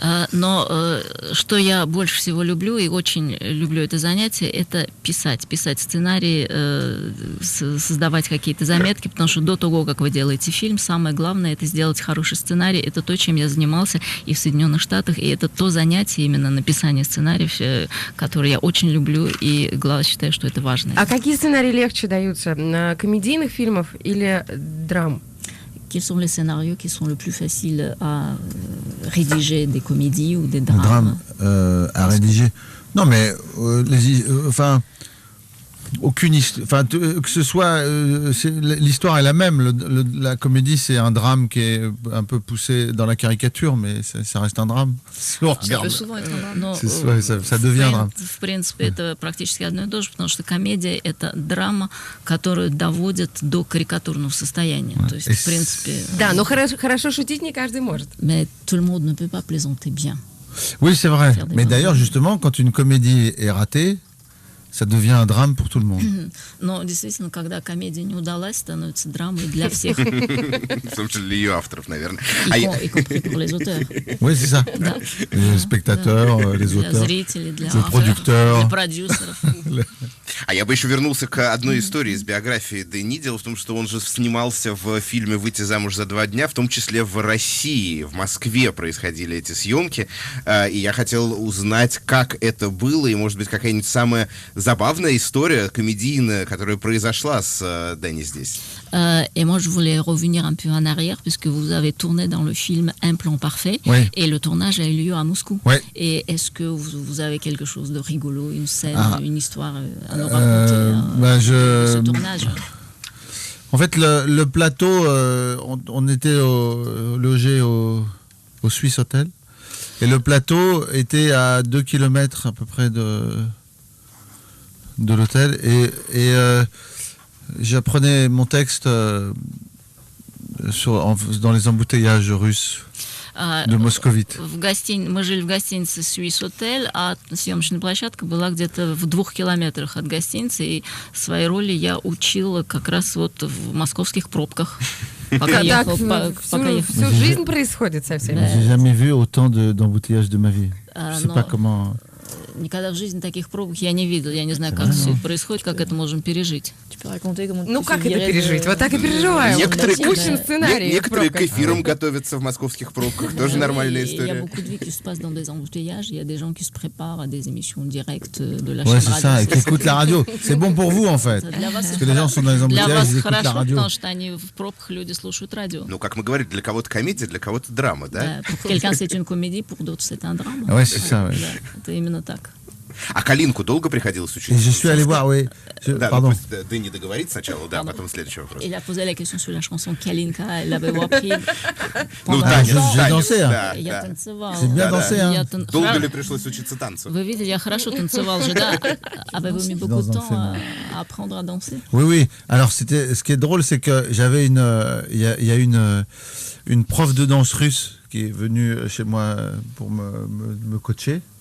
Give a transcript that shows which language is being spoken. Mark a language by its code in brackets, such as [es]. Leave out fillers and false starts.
[ru] Но что я больше всего люблю и очень люблю это занятие, это писать сценарии, создавать какие-то заметки, потому что до того, как вы делаете фильм, самое главное это сделать хороший сценарий. Это то, чем я занимался и в Соединенных Штатах, и это то занятие именно написание сценариев, которое я очень люблю и считаю, что это важно. А какие сценарии легче даются? Комедийных фильмов или драм? [fr] Quels sont les scénarios qui sont le plus faciles à rédiger, des comédies ou des drames? Un drame à rédiger. Non, mais enfin, aucune histoire. Que ce soit, l'histoire est la même. La comédie, c'est un drame qui est un peu poussé dans la caricature, mais ça reste un drame. Si on regarde, ça devient un drame. [ru] В принципе, это практически одно и то же, потому что комедия — это драма, которую доводит до карикатурного состояния. То есть, в принципе... Да, но хорошо шутить не каждый может. [fr] Mais tout le monde ne peut pas plaisanter bien. Oui, c'est vrai. Mais d'ailleurs, justement, quand une comédie est ratée, ça devient un drame pour tout le monde. [ru] Но действительно, когда комедия не удалась, становится драмой для всех. В том числе для ее авторов, наверное. [fr] Y compris pour les auteurs. Oui, c'est ça. Les spectateurs, les auteurs, [ru] для зрителей, для [fr] les producteurs, [ru] для продюсеров. А я бы еще вернулся к одной истории из биографии Дени. Дело в том, что он же снимался в фильме «Выйти замуж за 2 дня», в том числе в России, в Москве происходили эти съемки. И я хотел узнать, как это было, и, может быть, какая-нибудь самая забавная история комедийная, которая произошла с Дени здесь. [fr] Et moi, je voulais revenir un peu en arrière, puisque vous avez tourné dans le film Un plan parfait, oui. Et le tournage a eu lieu à Moscou. Oui. Et est-ce que vous avez quelque chose de rigolo, une scène, une histoire à nous raconter de ce tournage? En fait, le plateau, on était logé au Swiss Hotel, et le plateau était à 2 km à peu près de l'hôtel, et j'apprenais mon texte dans les embouteillages russes de moscovite. [ru] Мы жили в гостинице Swiss Hotel, а съемочная площадка была где-то в 2 километрах от гостиницы, и свои роли я учила как раз вот в московских пробках. Пока ехал, всю жизнь происходит со всеми. [fr] J'ai jamais vu autant d'embouteillages de ma vie. Je sais pas comment. [ru] Никогда в жизни таких пробок я не видел. Я не знаю, как все это происходит, как это можем пережить. Ну, как это пережить? Вот так и переживаем. Учим сценарий. Некоторые к эфирам готовятся в московских пробках. Тоже нормальная история. [fr] Il y a beaucoup de vie qui se passe dans des embouteillages. Il y a des gens qui se préparent à des émissions directes de la chaîne radio. Ouais, c'est ça, et qui écoutent la radio. C'est bon pour vous, en fait. Parce que les gens sont dans les embouteillages, ils écoutent la radio. [ru] Потому что они в пробках, люди слушают радио. Ну, как мы говорили, для кого-то комедия, для кого-то драма, да? [fr] Pour quelqu'un, c'est une comédie, pour d'autres, c'est un drame. Ouais, c'est ça, ouais. [ru] Это именно так. А Калинку долго приходилось учить? [fr] Je suis allé voir, oui. Pardon. [ru] Дени договорит сначала, да, потом следующий вопрос. [fr] Il a posé la question sur la chanson Kalinka, elle l'avait appris. [ru] Ну, танец. [fr] J'ai dansé, [ru] Я танцевал. [fr] J'ai bien dansé, hein. [ru] Долго ли пришлось учиться танцу? Вы видели, я хорошо танцевал же, да? [fr] Avez-vous mis beaucoup de temps à apprendre à danser? Oui, oui. Alors, ce qui est drôle, c'est que j'avais il y a une prof de danse russe qui est venue chez moi pour me coacher.